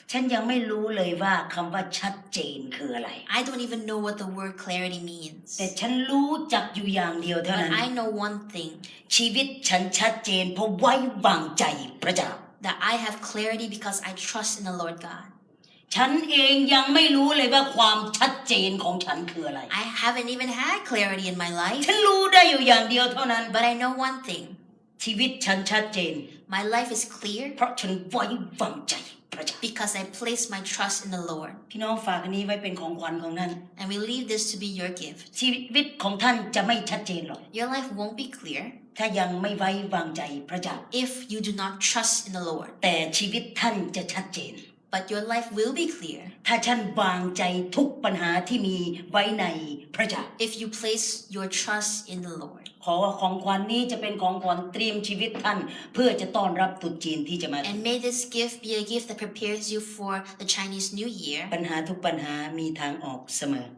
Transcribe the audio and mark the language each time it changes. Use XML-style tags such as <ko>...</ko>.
<th>ฉันยังไม่รู้เลยว่าคำว่าชัดเจนคืออะไร</th> <en>I don't even know what the word clarity means.</en> <th>แต่ฉันรู้จักอยู่อย่างเดียวเท่า</th> <en>But</en> <th>นั้น</th> <en>I know one thing,</en> <th>ชีวิตฉันชัดเจนเพราะไว้วางใจพระเจ้า</th> <en>that I have clarity because I trust in the Lord God.</en> <th>ฉันเองยังไม่รู้เลยว่าความชัดเจนของฉันคืออะไร</th> <en>I haven't even had clarity in my life,</en> <th>ฉันรู้ได้อยู่อย่างเดียวเท่านั้น</th> <en>but I know one thing,</en> <th>ชีวิตฉันชัดเจน</th> <en>my life is clear</en> <th>เพราะฉันไว้วางใจพระเจ้า</th> <en>because I place my trust in the Lord.</en> <th>พี่น้องฝากอันนี้ไว้เป็นของขวัญของท่าน</th> <en>And we leave this to be your gift.</en> <th>ชีวิตของท่านจะไม่ชัดเจนหรอก</th> <en>Your life won't be clear</en> <th>ถ้ายังไม่ไว้วางใจพระเจ้า</th> <en>if you do not trust in the Lord.</en> <th>แต่ชีวิตท่านจะชัดเจน</th> <en>But your life will be clear</en> <th>ถ้าท่านวางใจทุกปัญหาที่มีไว้ในพระเจ้า</th> <en>if you place your trust in the Lord.</en> <th>ขอของขวัญนี้จะเป็นของขวัญเตรียมชีวิตท่านเพื่อจะต้อนรับตรุษจีนที่จะมา</th> <en>And may this gift be a gift that prepares you for the Chinese New Year.</en> <th>ปัญหาทุกปัญหามีทางออกเสมอ</th>